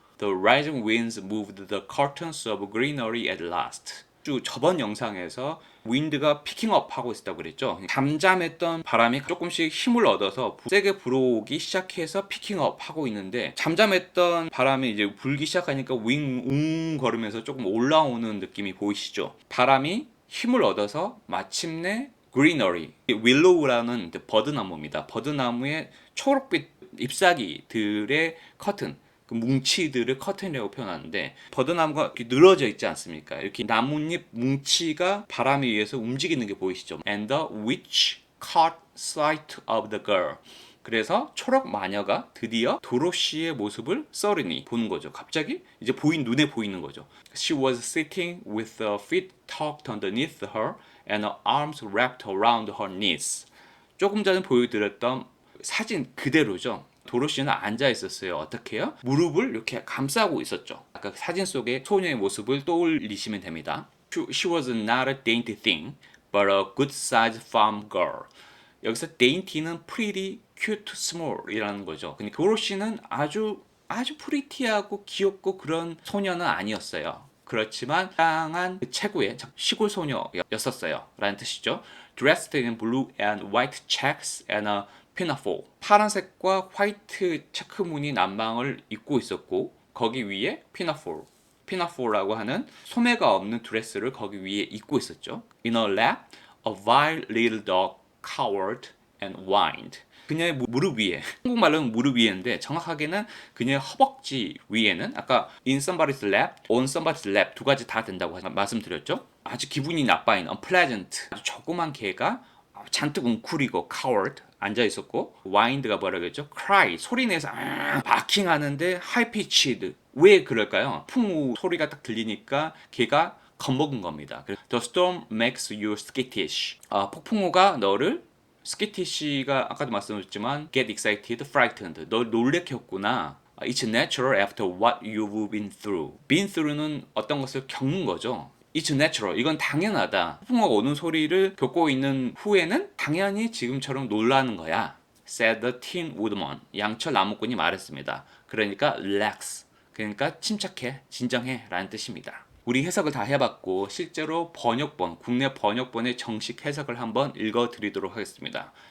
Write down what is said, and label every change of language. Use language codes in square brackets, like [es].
[en] The rising winds moved the curtains of greenery at last. [ko] 저번 영상에서 윈드가 피킹업 하고 있었다고 그랬죠. 잠잠했던 바람이 조금씩 힘을 얻어서 세게 불어오기 시작해서 피킹업 하고 있는데 잠잠했던 바람이 이제 불기 시작하니까 윙 거리면서 조금 올라오는 느낌이 보이시죠? 바람이 힘을 얻어서 마침내 greenery, willow라는 버드나무입니다. 버드나무의 초록빛 잎사귀들의 커튼, 그 뭉치들을 커튼이라고 표현하는데 버드나무가 이렇게 늘어져 있지 않습니까? 이렇게 나뭇잎 뭉치가 바람에 의해서 움직이는 게 보이시죠? [en] And the witch caught sight of the girl. [ko] 그래서 초록 마녀가 드디어 도로시의 모습을 썰으니 보는 거죠. 갑자기 이제 눈에 보이는 거죠. [en] She was sitting with her feet tucked underneath her and her arms wrapped around her knees. [ko] 조금 전에 보여드렸던 사진 그대로죠. 도로시는 앉아 있었어요. 어떻게 해요? 무릎을 이렇게 감싸고 있었죠. 아까 사진 속의 소녀의 모습을 떠올리시면 됩니다. [en] She was not a dainty thing, but a good-sized farm girl. [ko] 여기서 dainty는 [en] pretty, cute, small [ko] 이라는 거죠. 근데 도로시는 아주 프리티하고 귀엽고 그런 소녀는 아니었어요. 그렇지만 다양한 최고의 시골 소녀였었어요. 라는 뜻이죠. [en] Dressed in blue and white checks and a [ko] 피나포, 파란색과 화이트 체크무늬 남방을 입고 있었고 거기 위에 피나포라고 하는 소매가 없는 드레스를 거기 위에 입고 있었죠. [en] In her lap, a vile little dog cowered and whined. [ko] 그녀의 무릎 위에, 한국말로는 무릎 위에인데 정확하게는 그녀의 허벅지 위에는 아까 [en] in somebody's lap, on somebody's lap [ko] 두 가지 다 된다고 말씀드렸죠. 아주 기분이 나빠인 unpleasant, 아주 조그만 개가 잔뜩 웅크리고 coward 앉아 있었고, whined가 뭐라고 했죠? cry, 소리 내서 barking 하는데 [en] high pitched. [ko] 왜 그럴까요? 풍우 소리가 딱 들리니까 개가 겁먹은 겁니다. [en] The storm makes you skittish. [ko] 폭풍우가 너를 skitish가 아까도 말씀드렸지만 [en] get excited, frightened. [ko] 널 놀래켰구나. [en] It's natural after what you've been through. [ko] been through는 어떤 것을 겪는 거죠. [en] It's natural. [ko] 이건 당연하다. 폭풍우가 오는 소리를 겪고 있는 후에는 당연히 지금처럼 놀라는 거야. [en] said the tin woodman. [ko] 양철 나무꾼이 말했습니다. 그러니까 relax. 그러니까 침착해, 진정해 라는 뜻입니다. 우리 해석을 다 해봤고 실제로 번역본, 국내 번역본의 정식 해석을 한번 읽어드리도록 하겠습니다.